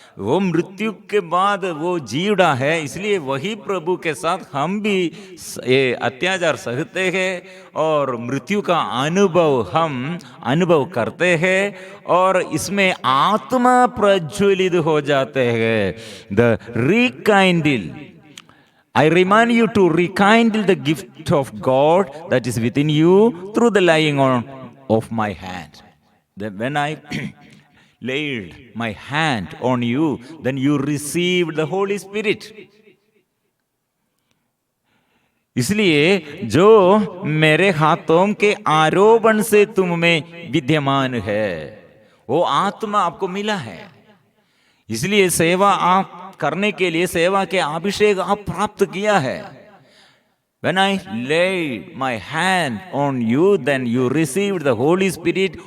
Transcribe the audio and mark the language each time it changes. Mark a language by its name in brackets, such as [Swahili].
[Hindi] वो मृत्यु के बाद वो जी उठा है, इसलिए वही प्रभु के साथ हम भी ये अत्याचार सहते हैं और मृत्यु का अनुभव हम अनुभव करते हैं और इसमें आत्मा प्रज्वलित हो जाते हैं। [English] The rekindle, I remind you to rekindle the gift of God that is within you through the laying on of my hand. Then when I laid my hand on you, then you received the Holy Spirit. [Hindi] इसलिए जो मेरे हाथों के आरोपण से तुम में विद्यमान है, वो आत्मा आपको मिला है। इसलिए सेवा आप करने के लिए सेवा के अभिषेक आप प्राप्त किया है। [English] When I laid my hand on you, then you received the Holy Spirit.